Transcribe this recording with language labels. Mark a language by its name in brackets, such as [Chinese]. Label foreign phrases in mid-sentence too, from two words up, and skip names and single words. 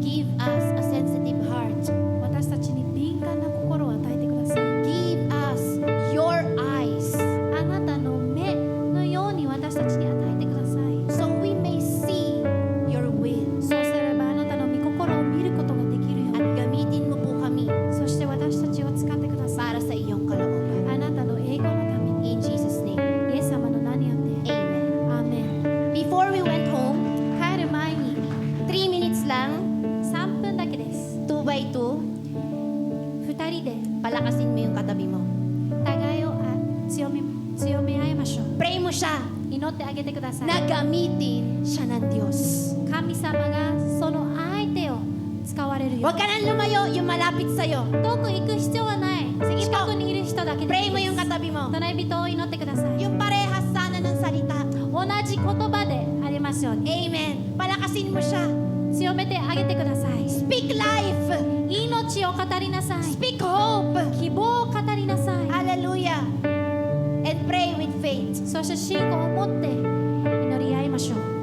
[English] give us a sensitive heart. [Japanese] 私たちに敏感な心を与えてください。 [English] Give us your eyes [Japanese] あなたの目のように私たちに与えてください。 [English] so we may see your will. [Japanese] そうすればあなたの御心を見ることができるよう [Filipino] At [Japanese] に。 [Filipino] gamitin mo po kami [Japanese] そして私たちを使ってください。 [Filipino] para sa iyong kalooban. [Japanese] あなたの栄光のために。 [English] In Jesus' name, [Japanese] イエス様の名によって。 [English] Amen. [Japanese] アーメン。 [English] Before we went home, [Japanese] 帰る前に [Filipino] 3 minutes lang, [Japanese] 3 分だけです。 [English] 2 by 2, [Japanese] 2人で [Filipino] palakasin mo yung katabi mo. [Japanese] 互いを強め合いましょう。 [Filipino] Pray mo siya [Japanese] 祈ってあげてください。 [Filipino] na gamitin siya ng Diyos. [Japanese] 神様がその相手を使われるよ [Filipino] Huwag ka nang lumayo, yung malapit sa'yo. [Japanese] 遠く行く必要はない。 [Filipino] Sige [Japanese] 近 [Filipino] po. [Japanese] くにいる人だけで [Filipino] Pray [Japanese] いい [Filipino] mo [Japanese] で [Filipino] yung [Japanese] す。 [Filipino] katabi mo. [Japanese] 隣人を祈ってください。 [Filipino] Yung parehas sana ng salita. [Japanese] 同じ言葉でありますように。 [Filipino] Amen. Palakasin mo siya. [Japanese] 強めてあげてください。 [English] Speak life. [Japanese] 命を語りなさい。 [English] Speak hope. [Japanese] 希望を語りなさい。 [English] Hallelujah. And pray with faith. [Japanese] そして信仰を持って祈り合いましょう。